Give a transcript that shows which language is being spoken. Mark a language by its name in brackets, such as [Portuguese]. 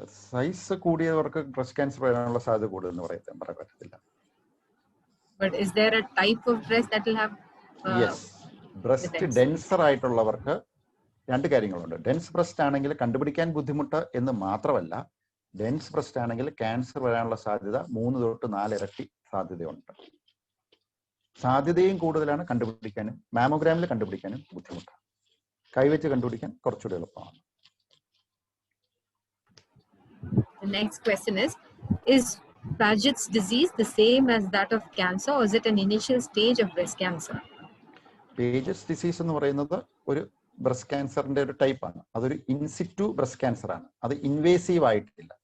[Malayalam] Size കൂടിയവർക്ക് breast cancer വരാനുള്ള സാധ്യത കൂടുതലെന്ന് പറയാൻ പറ്റത്തില്ല. [English] But is there a type of breast that will have [Malayalam] yes, breast denser ആയിട്ടുള്ളവർക്ക് രണ്ട് കാര്യങ്ങളുണ്ട്. ഡെൻസ് ബ്രസ്റ്റ് ആണെങ്കിൽ കണ്ടുപിടിക്കാൻ ബുദ്ധിമുട്ട് എന്ന് മാത്രമല്ല, ഡെൻസ് ബ്രസ്റ്റ് ആണെങ്കിൽ ക്യാൻസർ വരാനുള്ള സാധ്യത 3 തൊട്ട് 4 ഇരട്ടി സാധ്യതയുണ്ട്. സാധ്യതയും കൂടുതലാണ്, കണ്ടുപിടിക്കാനും മാമോഗ്രാമിൽ കണ്ടുപിടിക്കാനും ബുദ്ധിമുട്ടാണ്. കൈവച്ച് കണ്ടുപിടിക്കാൻ കുറച്ചുകൂടി എളുപ്പമാണ്. [English] The next question is Paget's disease the same as that of cancer, or is it an initial stage of breast cancer? [Malayalam] Pages disease എന്ന് പറയുന്നത് ഒരു ബ്രസ്റ്റ് ക്യാൻസറിന്റെ ഒരു ടൈപ്പാണ്. അതൊരു ഇൻസിറ്റു ബ്രസ്റ്റ് ക്യാൻസർ ആണ്. അത് ഇൻവേസീവ് ആയിട്ടില്ല.